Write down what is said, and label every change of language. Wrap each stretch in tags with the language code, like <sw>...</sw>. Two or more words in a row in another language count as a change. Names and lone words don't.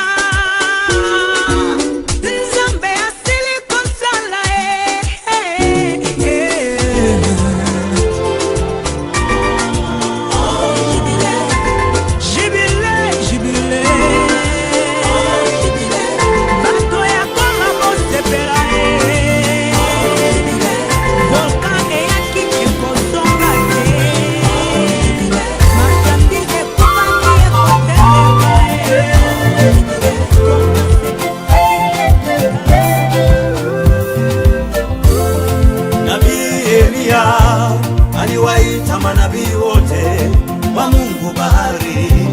<ln>Nzambe asili kosala jibile jibile bato ya Kongo bosepela volcan eyaki ekosonga te marchandise ekubaki</ln> <sw>Nabii Elia aliwaita manabii wote wa Mungu bahari.</sw>